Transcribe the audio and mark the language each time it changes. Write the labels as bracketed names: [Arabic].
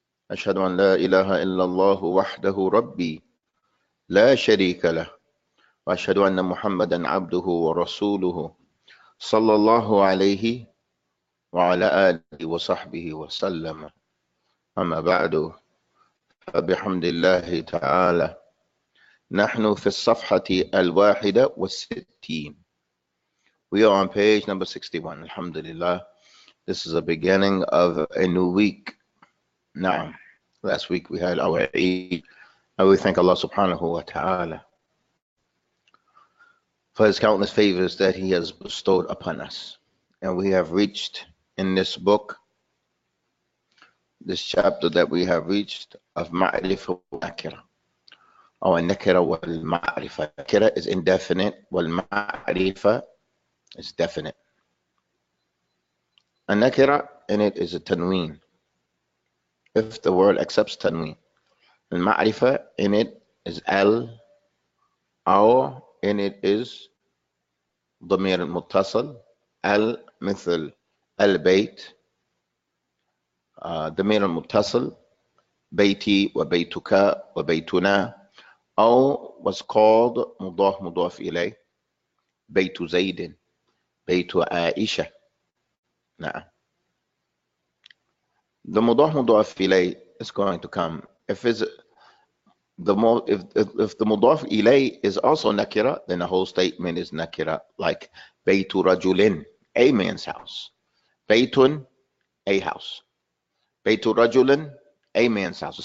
[Arabic] أشهد أن لا إله إلا الله وحده ربي لا شريك له، وأشهد أن محمدا عبده ورسوله صلى الله عليه وعلى آله وصحبه وسلم. أما بعد، فبحمد الله تعالى نحن في الصفحة 61. [English] We are on page number 61. Alhamdulillah. This is the beginning of a new week. Now, last week we had our Eid, and we thank Allah subhanahu wa ta'ala for his countless favors that he has bestowed upon us. And we have reached in this book, this chapter that we have reached of Ma'rifah wa Nakira. Or Nakira wal Ma'rifah. Nakira is indefinite, wal Ma'rifah is definite. A Nakira in it is a tanween, if the word accepts tanween. And Ma'rifah in it is al, or in it is [Arabic] ضمير المتصل [English] al [Arabic] مثل البيت. ضمير المتصل بيتي وبيتك وبيتنا، أو [English] was called [Arabic] مضاف مضاف إليه بيت زيد بيت عائشة. نعم. [English] The مضاف مضاف إليه is going to come. If the مضاف إليه is also nakira, then the whole statement is nakira, like [Arabic] بيت رجل, [English] a man's house. بيت, a house. [Arabic] بيت رجل, [English] a man's house.